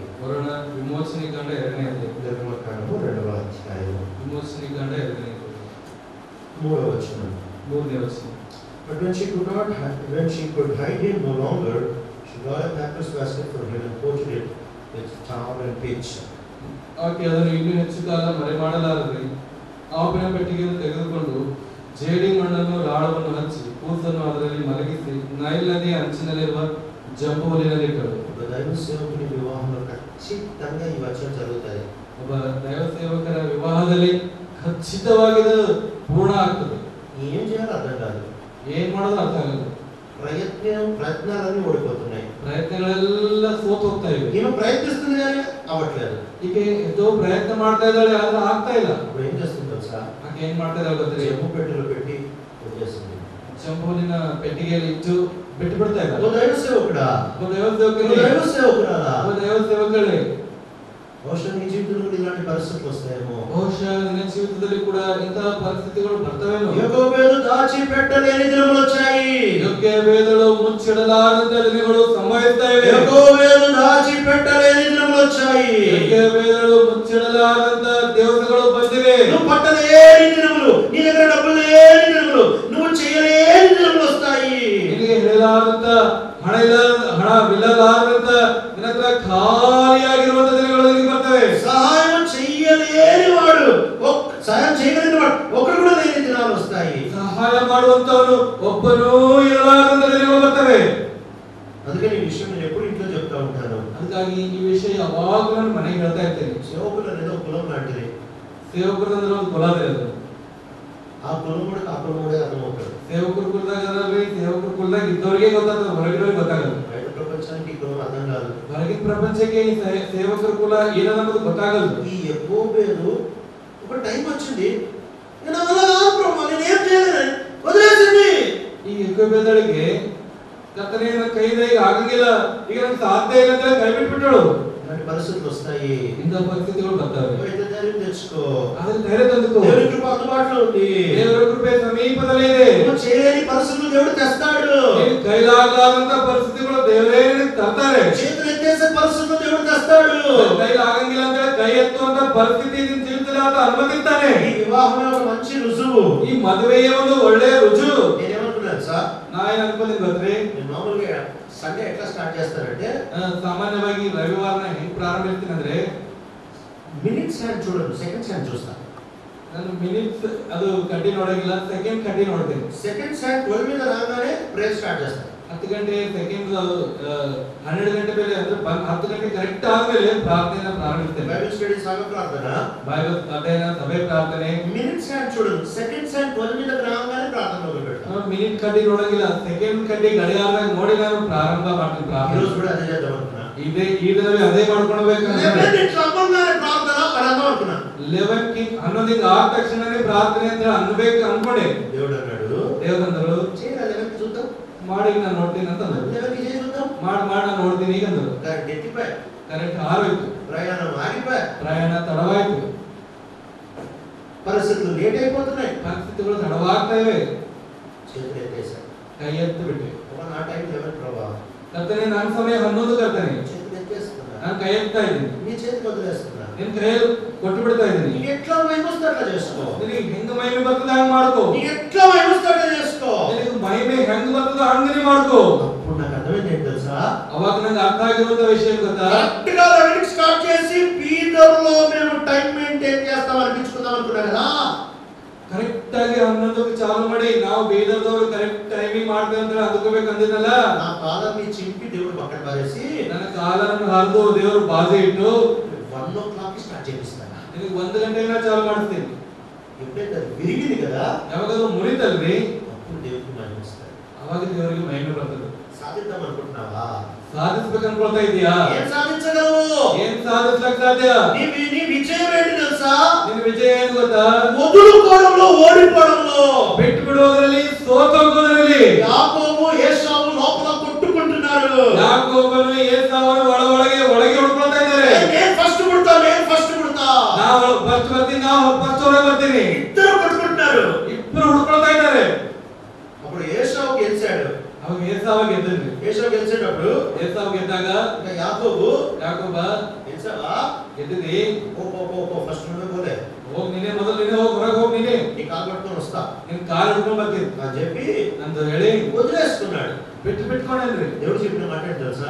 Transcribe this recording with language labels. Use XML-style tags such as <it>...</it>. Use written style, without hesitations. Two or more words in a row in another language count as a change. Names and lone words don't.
<kn>ವರುಣ ವಿಮೋಚನೆ ಕಂಡ ಎರಡನೇದು,</kn> <te>నిర్గమకాండము 2వ అధ్యాయము</te> <kn>ವಿಮೋಚನೆ ಕಂಡ ಎರಡನೇದು,</kn> <te>3వ వచనం.</te> <kn>ಮೂರನೇ ವಚನ.</kn> <en>But when she could hide him no longer, she got a papyrus basket for him and coated it with tar and pitch.</en> <kn>ಆಕೆ ಅದನ್ನು ಇನ್ನೂ ಹೆಚ್ಚು ಕಾಲ ಮರೆ ಮಾಡಲಾರದೆ ಆಪಿನ ಪೆಟ್ಟಿಗೆಯನ್ನು ತೆಗೆದುಕೊಂಡು ಜೇಡಿ ಮಣ್ಣನ್ನು ರಾಳವನ್ನು ಹಚ್ಚಿ ಕೂಸನ್ನು ಅದರಲ್ಲಿ ಮಲಗಿಸಿ ನೈಲ್ ನದಿಯ ಅಂಚಿನಲ್ಲಿರುವ ಜಂಬೂಲಿನಲ್ಲಿಟ್ಟರು.</kn> <te>ఒక దైవ సేవకుని వివాహంలో ఖచ్చితంగా ఈ వచనం జరుగుతాయి.</te> <kn>ಒಬ್ಬ ದೈವ ಸೇವಕರ ವಿವಾಹದಲ್ಲಿ ಖಚಿತವಾಗಿ ಪೂರ್ಣ ಆಗ್ತದೆ.</kn> <te>ఏం చేయాలో అర్థం కాదు,</te> <kn>ಏನ್ ಮಾಡೋದು ಅರ್ಥ ಆಗಲ್ಲ.</kn> <te>ప్రయత్నాలన్నీ ఓడిపోతున్నాయి.</te> <kn>ಪ್ರಯತ್ನಗಳೆಲ್ಲ ಸೋತು ಹೋಗ್ತಾ ಇವೆ.</kn> <te>ఈమె ప్రయత్నిస్తుంది కానీ అవ్వట్లేదు.</te> <kn>ಈಕೆ ಎಷ್ಟೋ ಪ್ರಯತ್ನ ಮಾಡ್ತಾ ಇದ್ದಾಳೆ, ಆದ್ರೆ ಆಗ್ತಾ ಇಲ್ಲ.</kn> <te>ఇప్పుడు ఏం చేస్తుంది తెలుసా?</te> <kn>ಆಕೆ ಏನ್ ಮಾಡ್ತಾ ಇದ್ದಾಳೆ ಗೊತ್ತಿಲ್ಲ,</kn> <te>చెంపు పెట్టెలో పెట్టి వదిలేస్తుంది.</te> <kn>ಚಂಪೂಲಿನ ಪೆಟ್ಟಿಗೆಯಲ್ಲಿ ಇಟ್ಟು ಬಿಟ್ಟು ಬಿಡ್ತಾ ಇದ್ದಾರೆ.</kn> <te>ఓ దైవ సేవకుడా,</te> <kn>ಒಬ್ಬ ದೈವ ಸೇವಕರೇ,</kn> <te>దైవ సేవకుడా,</te> <kn>ಒಬ್ಬ ದೈವ ಸೇವಕರೇ,</kn> <te>బహుశా నీ జీవితంలో కూడా ఇలాంటి పరిస్థితులు వస్తాయేమో.</te> <kn>ಬಹುಶಃ ನಿನ್ನ ಜೀವಿತದಲ್ಲಿ ಕೂಡ ಇಂತಹ ಪರಿಸ್ಥಿತಿಗಳು ಬರ್ತವೇನೋ.</kn> <te>యోగోబేదు దాచి పెట్టలేని దినములు వచ్చాయి.</te> <kn>ಯೋಗೇಬೇದಳು ಮುಚ್ಚಿಡಲಾರದ ದಿನಗಳು ಸಂಭವಿಸ್ತಾ ಇವೆ.</kn> <te>యోగోబేదు దాచి పెట్టలేని దినములు వచ్చాయి.</te> <kn>ಯೋಗೇಬೇದಳು ಮುಚ್ಚಿಡಲಾರದ ದಿವಸಗಳು ಬಂದಿವೆ.</kn> <te>నువ్వు పట్టలేని దినములు, నీ దగ్గర డబ్బులు లేని దినములు, నువ్వు చేయలేని దినములు వస్తాయి.</te> <kn>ನಿನಗೆ ಹೇಳಲಾರದ ಹಣವಿಲ್ಲಲಾರದ ನಿನ್ನ ಹತ್ರ ಖಾಲಿಯಾಗಿರುವಂತ ದಿನಗಳು ನಿನಗೆ ಬರ್ತವೆ.</kn> <te>సహాయం చేయలేని వాడు, సహాయం చేయలేని వాడు ఒకడు కూడా లేని దినాలు వస్తాయి.</te> <kn>ಸಹಾಯ ಮಾಡುವಂತವನು ಒಬ್ಬನೂ ಇರಲಾರದ ದಿನಗಳು ಬರ್ತವೆ.</kn> <te>అందుకని ఈ విషయం నేను ఎప్పుడు ఇంట్లో చెప్తా ఉంటాను.</te> <kn>ಅದಕ್ಕಾಗಿ ಈ ವಿಷಯ ಯಾವಾಗಲೂ ನಾನು ಮನೆಗೆ ಹೇಳ್ತಾ ಇರ್ತೇನೆ.</kn> <te>సేవకులు అనేది ఒక కులం లాంటిది.</te> <kn>ಸೇವಕರು ಅಂದ್ರೆ ಒಂದು ಕುಲ ಇದೆ.</kn> <te>ఆ కులం కూడా అర్థమవుతాడు.</te> <kn>ಸೇವಕರು ಕುಲದಾಗ ಅದರಲ್ಲಿ ಸೇವಕರು ಕುಲದಾಗ ಇದ್ದವರಿಗೆ ಗೊತ್ತಾಗ್ತದೆ, ಹೊರಗಿನವರಿಗೆ ಗೊತ್ತಾಗಲ್ಲ.</kn> <te>బయట ప్రపంచానికి ఈ కులం అర్థం కాదు.</te> <kn>ಹೊರಗಿನ ಪ್ರಪಂಚಕ್ಕೆ ಈ ಸೇವಕರ ಕುಲ ಏನನ್ನೋದು ಗೊತ್ತಾಗಲ್ಲ.</kn> <te>ఈ యెహోవేలు ఒక టైం వచ్చింది, నేను అలా కాదు ప్రభు, నేను ఏం చేయలేను, వదిలేసింది.</te> <kn>ಈ ಯೆಹೋವೇದಳಿಗೆ ಕರ್ತನೇ ನನ್ನ ಕೈಯಿಂದ ಈಗ ಆಗಂಗಿಲ್ಲ, ಈಗ ನನಗೆ ಸಾಧ್ಯ ಇಲ್ಲ ಅಂತ ಕೈ ಬಿಟ್ಬಿಟ್ಟಳು.</kn> <te>ఇలాంటి పరిస్థితులు వస్తాయి.</te> <kn>ಇಂಥ ಪರಿಸ್ಥಿತಿಗಳು ಬರ್ತವೆ.</kn> <te>అయితే ధైర్యం తెచ్చుకో.</te> <kn>ಆದ್ರೆ ಧೈರ್ಯ ತಂದುಕೋ.</kn> <te>దేవుని కృప అందుబాటులో ఉంది.</te> <kn>ದೇವರ ಕೃಪೆ ಸಮೀಪದಲ್ಲೇ ಇದೆ.</kn> <te>నువ్వు చేయలేని పరిస్థితులు దేవుడు తెస్తాడు.</te> <kn>ನೀನು ಕೈಲಾಗಲಾದಂತ ಪರಿಸ್ಥಿತಿಗಳು ದೇವರೇ ನಿನಗೆ ತರ್ತಾರೆ.</kn> <te>చేతులు ఎత్తేసే పరిస్థితులు దేవుడు తెస్తాడు.</te> <kn>ಕೈಲಾಗಂಗಿಲ್ಲ ಅಂತ ಕೈ ಎತ್ತುವಂತ ಪರಿಸ್ಥಿತಿ ನಿನ್ನ ಜೀವಿತದಲ್ಲಿ ಆತ ಅನುಮತಿಸ್ತಾನೆ.</kn> <te>ఈ వివాహమే ఒక మంచి రుజువు.</te> <kn>ಈ ಮದುವೆಯೇ ಒಂದು ಒಳ್ಳೆಯ ರುಜು.</kn> <te>నేనేమనుకున్నాను సార్,</te> <kn>ನಾ ಏನ್ ಅನ್ಕೊಂಡಿದ್ದೀನಿ ಗೊತ್ತ್ರಿ,</kn> <te>నేను మామూలుగా సండే ఎట్లా స్టార్ట్ చేస్తానంటే,</te> <kn>ಸಾಮಾನ್ಯವಾಗಿ ರವಿವಾರನ ಹೆಂಗ್ ಪ್ರಾರಂಭಿಸ್ತೀನಿ ಅಂದ್ರೆ,</kn> <en>minutes hand</en> <te>చూడను,</te> <en>seconds hand</en> <te>చూస్తాను.</te> <kn>ನಾನು ಮಿನಿಟ್ಸ್ ಅದು ಕಡ್ಡಿ ನೋಡಂಗಿಲ್ಲ, ಸೆಕೆಂಡ್ ಕಡ್ಡಿ ನೋಡ್ತೇನೆ.</kn> <en>seconds hand</en> <te>12 మీద రాగానే</te> <en>prayer start</en> <te>చేస్తాను.</te> <kn>10 ಗಂಟೆ ಸೆಕೆಂಡ್ 12 ಗಂಟೆ ಮೇಲೆ ಅಂದ್ರೆ 10 ಗಂಟೆ ಕರೆಕ್ಟ್ ಆದ್ಮೇಲೆ ಪ್ರಾರ್ಥನೆಯನ್ನ ಪ್ರಾರಂಭಿಸ್ತೇನೆ.</kn> <en>Bible study</en> <te>సంఘ ప్రార్థన,</te> <kn>ಬೈಬಲ್ ಅಧ್ಯಯನ, ಸಭೆ ಪ್ರಾರ್ಥನೆ.</kn> <en>minutes hand</en> <te>చూడను,</te> <en>seconds hand</en> <te>12 మీద రాగానే ప్రార్థన మొదలు పెడతాను.</te> <kn>ಮಿನಿಟ್ ಕಡ್ಡಿ ನೋಡಂಗಿಲ್ಲ, ಸೆಕೆಂಡ್ ಕಡ್ಡಿ ಗಡಿಯಾರದಾಗ ನೋಡಿ ನಾನು ಪ್ರಾರಂಭ ಮಾಡ್ತೀನಿ</kn> <te>ఈ</te> <kn>ಪ್ರಾರ್ಥನೆ.</kn> <te>రోజు కూడా అదే చేద్దాం అనుకున్నా.</te> <kn>ಈ ದಿನವೇ ಅದೇ ಮಾಡ್ಕೊಳ್ಬೇಕು. 11 ಅನ್ನೋದಕ್ಕೆ ಆದ ತಕ್ಷಣನೇ ಪ್ರಾರ್ಥನೆ ಅಂತ ಅನ್ಬೇಕು ಅನ್ಕೊಂಡೆ.</kn> <te>దేవుడు అన్నాడు,</te> <kn>ದೇವರಂದರು</kn> <te>చేయరా 11 చూద్దాం,</te> <kn>ಮಾಡಿ ನಾನು ನೋಡ್ತೀನಿ ಅಂತ ಅಂದ್ರು.</kn> <te>11 చేసి చూద్దాం.</te> <kn>ಮಾಡಿ ನಾನು ನೋಡ್ತೀನಿ ಈಗ ಅಂದ್ರು.</kn> <te>ఎత్తిపోయి</te> <kn>ಕರೆಕ್ಟ್ ಆರೋಯ್ತು,</kn> <te>ప్రయాణం ఆగిపోయి,</te> <kn>ಪ್ರಯಾಣ ತಡವಾಯ್ತು,</kn> <te>పరిస్థితులు లేట్ అయిపోతున్నాయి,</te> <kn>ಪರಿಸ್ಥಿತಿಗಳು ತಡವಾಗ್ತಾ ಇವೆ.</kn> <te>చేతులు ఎత్తేసాడు.</te> <kn>ಕೈ ಎತ್ತು ಬಿಟ್ಟೆ.</kn> <te>నా టైం 11 ప్రభా,</te> <kn>ಕರ್ತನೆ ನನ್ನ ಸಮಯ 11 ಕರ್ತನೆ,</kn> <te>చేతులు ఎత్తేస్తున్నా,</te> <kn>ನಾನು ಕೈ ಎತ್ತಾ ಇದ್ದೀನಿ,</kn> <te>నీ చేతికి వదిలేస్తున్నా.</te> <kn>ನಿನ್ ಕೈಯಲ್ಲಿ ಕೊಟ್ಟು ಬಿಡ್ತಾ ಇದ್ದೀನಿ.</kn> <te>నీకు ఎట్లా మహిమొస్తే అట్లా చేసుకో.</te> <kn>ನಿನಗೆ ಹೆಂಗ ಮಹಿಮೆ ಬರ್ತದ ಹಂಗ ಮಾಡ್ಕೋ.</kn> <te>నీకు ఎట్లా మహిమొస్తే అట్లా చేసుకో.</te> <kn>ನಿನಗೆ ಮಹಿಮೆ ಹೆಂಗ್ ಬರ್ತದ ಹಂಗನೇ ಮಾಡ್ಕೋ.</kn> <te>అప్పుడు నాకు అర్థమైంది ఏంటి తెలుసా,</te> <kn>ಅವಾಗ ನಂಗೆ ಅರ್ಥ ಆಗಿರುವಂತ ವಿಷಯ ಗೊತ್ತಾ,</kn> <te>కరెక్ట్ గా 11 స్టార్ట్ చేసి పీటర్లో మేము</te> <en>time maintain</en> <te>చేస్తాం అనిపించుకుందాం అనుకున్నాను కదా.</te> <kn>ಕರೆಕ್ಟ್ ಆಗಿ 11ಕ್ಕೆ ಚಾಲು ಮಾಡಿ ನಾವು ಬೇದದವರು</kn> <en>correct timing</en> <kn>ಮಾಡ್ತೇವೆ ಅಂತ ಅಂದ್ಕೋಬೇಕು ಅಂದಿದ್ದಲ್ಲ.</kn> <te>నా పాదాన్ని చింపి దేవుడు పక్కన పారేసి</te> <kn>ನನ್ನ ಕಾಲನ್ನು ಹರಿದು ದೇವರು ಬಾಜೆ ಇಟ್ಟು</kn> <en>1 o'clock start</en> <te>చేపిస్తాను.</te> <kn>ನಿನಗೆ 1 ಗಂಟೆಗೆ ಚಾಲು ಮಾಡಿಸ್ತೀನಿ.</kn> <te>ఎప్పుడైతే అది విరిగింది కదా,</te> <kn>ಯಾವಾಗದು ಮುರಿತಲ್ರಿ,</kn> <te>అప్పుడు దేవుడికి మహిమ వస్తుంది.</te> <kn>ಅವಾಗ ದೇವರಿಗೆ ಮಹಿಮೆ ಬರ್ತದೆ.</kn> <te>సాధిద్దాం అనుకుంటున్నావా?</te> <kn>సాధించಬೇಕು ಅನ್ಕೊಳ್ತಾ ಇದೀಯಾ?</kn> <te>ఏం సాధించగలవు?</te> <kn>ಏನ್ ಸಾಧಿಸಲಿಕ್ಕೆ ಸಾಧ್ಯ?</kn> <te>నీ విజయం ఏంటి తెలుసా?</te> <kn>ನಿನ್ನ ವಿಜಯ ಏನು ಗೊತ್ತಾ?</kn> <te>వదులుకోవడంలో, ఓడిపోవడంలో,</te> <kn>ಬಿಟ್ಟು ಬಿಡುವುದರಲ್ಲಿ, ಸೋತೋಗುವುದರಲ್ಲಿ.</kn> <te>ಯಾಕೋಬು ಏಸಾವು లోపల కొట్టుకుంటున్నారు.</te> <kn>ಯಾಕೋಬನು ಏಸಾವನು ಒಳಗೆ ಹುಡುಕೊಳ್ತಾ ಇದ್ದಾರೆ.</kn> <te>నేను ఫస్ట్ పుడతా.</te> <kn>ನಾವು ಫಸ್ಟ್ ಬರ್ತೀನಿ, ನಾವು ಫಸ್ಟ್ ಹೊರಗೆ ಬರ್ತೀನಿ.</kn> <te>ఇద్దరు కొట్టుకుంటున్నారు.</te> <kn>ಇಬ್ಬರು ಹುಡುಕೊಳ್ತಾ ಇದ್ದಾರೆ.</kn> <te>అప్పుడు ఏసావు గెలిచాడు.</te> <kn>ಅವಾಗ ಏಸಾವ ಗೆದ್ದಿದ್ರಿ.</kn> <te>ఏసావు గెలిచేటప్పుడు</te> <kn>ಏಸಾವ ಗೆದ್ದಾಗ</kn> <te>యాకోబు</te> <kn>ಗెలిచావా? ಗೆದ್ದಿದ್ದಿ.</kn> <te>ఓ ఫస్ట్ నువ్వే పోలే.</te> <kn>ಹೋಗಿ ನೀನೇ ಮೊದಲು, ನೀನೇ ಹೋಗಿ ಹೊರಗೆ ಹೋಗಿ ನೀನೇ.</kn> <te>నీ కాలు పట్టుకొని వస్తా</te> <kn>ನಿನ್ ಕಾಲು ಹಿಡ್ಕೊಂಡ್ ಬರ್ತೀನಿ</kn> <te>అని చెప్పి</te> <kn>ನಂದು ಹೇಳಿ</kn> <te>వదిలేసుకున్నాడు.</te> <kn>ಬಿಟ್ಕೊಂಡೇನ್ರಿ.</kn> <te>దేవుడు చెప్పిన మాట ఏంటి తెలుసా?</te>